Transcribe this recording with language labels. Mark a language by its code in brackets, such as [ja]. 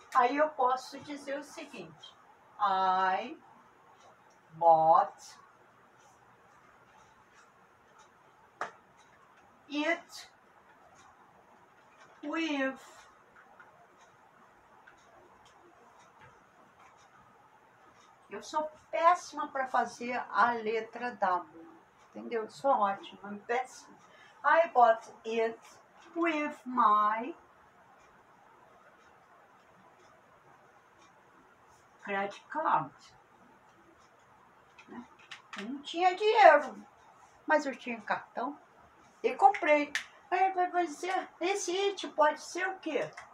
[pt] Aí eu posso dizer o seguinte: I bought it with Eu sou péssima para fazer a letra W, entendeu? Eu sou ótima, péssima. [en] I bought it with my credit card. [pt] Né? Eu não tinha dinheiro, mas eu tinha cartão e comprei. Aí vai dizer, esse it pode ser o quê?